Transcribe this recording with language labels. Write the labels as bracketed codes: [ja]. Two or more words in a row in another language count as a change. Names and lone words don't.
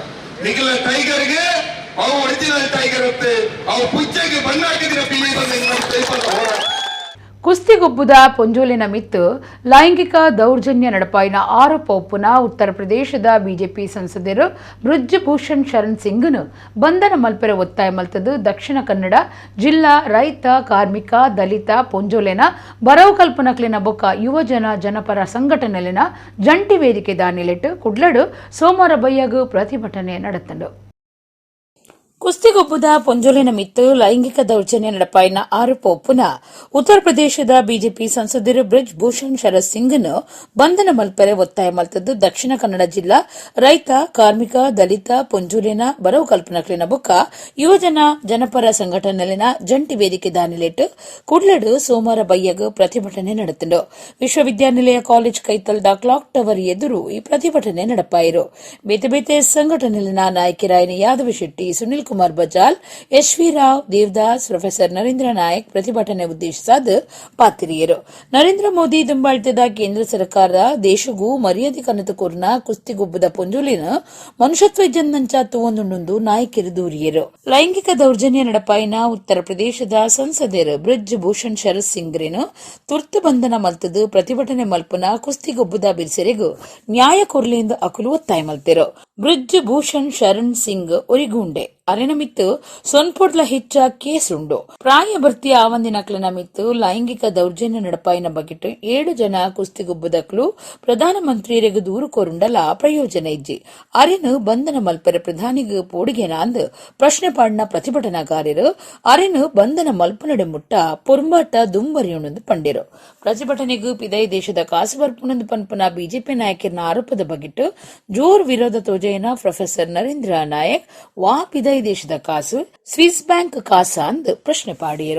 [kn] ನಿಖಿಲ ಟೈಗರ್ಗೆ ಅವು ಒರಿಜಿನಲ್ ಟೈಗರ್ ಇರುತ್ತೆ, ಅವು ಪುಚ್ಚಗೆ ಬಣ್ಣ ಹಾಕಿದ್ರೆ ಬೀದಿ ಬಂದ [tcy] ಕುಸ್ತಿಗೊಬ್ಬುದ ಪೊಂಜೋಲಿನ ಮಿತ್ತು ಲೈಂಗಿಕ ದೌರ್ಜನ್ಯ ನಡಪಾಯಿನ ಆರೋಪ ಒಪ್ಪುನ ಉತ್ತರ ಪ್ರದೇಶದ ಬಿಜೆಪಿ ಸಂಸದರು ಬ್ರಿಜ್ ಭೂಷಣ್ ಶರಣ್ ಸಿಂಗ್ನು ಬಂಧನ ಮಲ್ಪೆರ ಒತ್ತಾಯ ಮಲ್ತದು ದಕ್ಷಿಣ ಕನ್ನಡ ಜಿಲ್ಲಾ ರೈತ ಕಾರ್ಮಿಕ ದಲಿತ ಪೊಂಜೋಲೆನ ಬರವು ಕಲ್ಪನಕ್ಲಿನ ಬೊಕ್ಕ ಯುವಜನ ಜನಪರ ಸಂಘಟನೆಲಿನ ಜಂಟಿ ವೇದಿಕೆ ದಾನಿಲೆಟ್ಟು ಕುಡ್ಲಡು ಸೋಮವಾರ ಬಯ್ಯಗು ಪ್ರತಿಭಟನೆ ನಡೆತಂಡು. ಕುಸ್ತಿಗೊಬ್ಬುದ ಪೊಂಜೋಲಿನ ಮಿತ್ತು ಲೈಂಗಿಕ ದೌರ್ಜನ್ಯ ನಡಪಾಯಿನ ಆರೋಪ ಒಪ್ಪುನ ಉತ್ತರ ಪ್ರದೇಶದ ಬಿಜೆಪಿ ಸಂಸದರು ಬ್ರಿಜ್ ಭೂಷಣ್ ಶರತ್ ಸಿಂಗ್ನು ಬಂಧನ ಮಲ್ಪೆರೆ ಒತ್ತಾಯ ಮಲ್ತದ್ದು ದಕ್ಷಿಣ ಕನ್ನಡ ಜಿಲ್ಲಾ ರೈತ ಕಾರ್ಮಿಕ ದಲಿತ ಪೊಂಜೋಲಿನ ಬರವು ಕಲ್ಪನಕ್ಲಿನ ಬೊಕ್ಕ ಯುವಜನ ಜನಪರ ಸಂಘಟನೆಲಿನ ಜಂಟಿ ವೇದಿಕೆ ದಾನಿಲೆಟ್ಟು ಕುಡ್ಲಡು ಸೋಮವಾರ ಬಯ್ಯಗು ಪ್ರತಿಭಟನೆ ನಡೆತಂಡು. ವಿಶ್ವವಿದ್ಯಾನಿಲಯ ಕಾಲೇಜ್ ಕೈತಲ್ ದ ಕ್ಲಾಕ್ ಟವರ್ ಎದುರು ಈ ಪ್ರತಿಭಟನೆ ನಡಪಾಯಿರು. ಬೇತೆ ಬೇತೆ ಸಂಘಟನೆಲಿನ ನಾಯಕರಾಯಿನ ಯಾದವ ಶೆಟ್ಟಿ, ಸುನಿಲ್ ಕುಮಾರ್ ಬಜಾಲ್, ಎಸ್.ವಿ. ರಾವ್, ದೇವದಾಸ್, ಪ್ರೊಫೆಸರ್ ನರೇಂದ್ರ ನಾಯಕ್ ಪ್ರತಿಭಟನೆ ಉದ್ದೇಶಿಸಿದ ಪಾತಿರಿಯರು. ನರೇಂದ್ರ ಮೋದಿ ದುಂಬಾಳ್ತದ ಕೇಂದ್ರ ಸರ್ಕಾರ ದೇಶಗೂ ಮರ್ಯಾದೆ ಕನತು ಕೋರ್ನ ಕುಸ್ತಿಗೊಬ್ಬದ ಪೊಂಜೋಲಿನ ಮನುಷ್ಯತ್ವ ಇಜ್ಜಂದಂಚ ತೂವೊಂದುಂಡು ನಾಯಕರು ದೂರಿಯರು. ಲೈಂಗಿಕ ದೌರ್ಜನ್ಯ ನಡಪಾಯಿನ ಉತ್ತರ ಪ್ರದೇಶದ ಸಂಸದರು ಬ್ರಿಜ್ ಭೂಷಣ್ ಶರತ್ ಸಿಂಗ್ರಿನು ತುರ್ತು ಬಂಧನ ಮಲ್ತದು ಪ್ರತಿಭಟನೆ ಮಲ್ಪುನ ಕುಸ್ತಿಗೊಬ್ಬದ ಬಿರ್ಸೆರೆಗೂ ನ್ಯಾಯ ಕೊರ್ಲೆಂದು ಅಕುಲು ಒತ್ತಾಯ ಮಲ್ತೆರು. ಬ್ರಿಜ್ ಭೂಷಣ್ ಶರಣ್ ಸಿಂಗ್ ಒರಿಗುಂಡೆ ಅರೆನಮಿತ್ತು ಸೊನ್ಪೊಡ್ಲ ಹೆಚ್ಚ ಕೇಸುಂಡು ಪ್ರಾಯ ಭರ್ತಿ ಆವಂದಿನಕ್ಲನ ಮಿತ್ತು ಲೈಂಗಿಕ ದೌರ್ಜನ್ಯ ನಡಪಾಯಿನ ಬಗೆಟ್ 7 ಜನ ಕುಸ್ತಿಗುಬ್ಬದಕ್ಲು ಪ್ರಧಾನಮಂತ್ರಿಯರಿಗೆ ದೂರು ಕೋರುಂಡಲ ಪ್ರಯೋಜನ ಇಜ್ಜಿ ಅರೆನು ಬಂಧನ ಮಲ್ಪರೆ ಪ್ರಧಾನಿಗೆ ಪೋಡಿಗೆನಾಂದ್ ಪ್ರಶ್ನೆ ಪಾಡಿನ ಪ್ರತಿಭಟನಾಕಾರರು ಅರೆನು ಬಂಧನ ಮಲ್ಪನಡೆ ಮುಟ್ಟ ಪೊರ್ಂಬಾಟ ದುಂಬರಿಯುಣಂದು ಪಂಡಿರು ಪ್ರತಿಭಟನೆಗೂ ಪಿದೈ ದೇಶದ ಕಾಸು ಬರ್ಪುನಂದು ಪನ್ಪನ ಬಿಜೆಪಿ ನಾಯಕರ ಆರೋಪದ ಬಗೆಟ್ ಜೋರ್ ವಿರೋಧ ತೋಜೆಯನ ಪ್ರೊಫೆಸರ್ ನರೇಂದ್ರ ನಾಯಕ್ ವಾ ಪಿದೈ ದೇಶದ ಕಾಸು ಸ್ವಿಸ್ ಬ್ಯಾಂಕ್ ಕಾಸ ಅಂದ್ ಪ್ರಶ್ನೆ ಪಾಡಿಯರು.